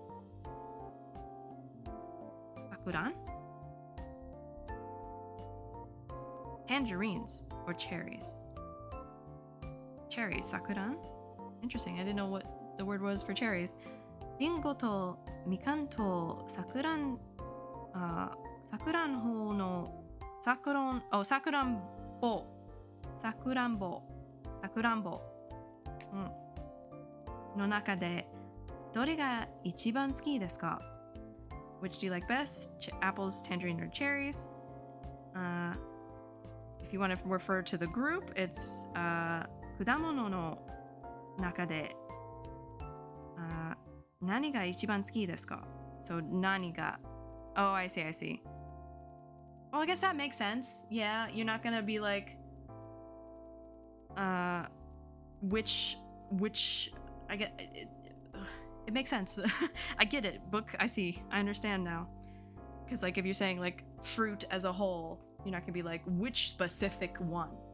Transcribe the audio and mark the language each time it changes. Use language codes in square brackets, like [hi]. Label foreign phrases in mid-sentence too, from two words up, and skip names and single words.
[en] Tangerines or cherries? Cherries, sakuran? Interesting, I didn't know what the word was for cherries. [ja] りんごとみかんとさくらんほのさくらんぼの中でどれが一番好きですか? [en] Which do you like best? Apples, tangerine, or cherries? If you want to refer to the group, it's [ja] 果物の中で何が一番好きですか? [en] So [ja] 何が. [en] Oh, I see. Well, I guess that makes sense. Yeah, you're not gonna be like which I get it makes sense. I get it. Book, I see. I understand now. Because like if you're saying like fruit as a whole, you're not gonna be like which specific one.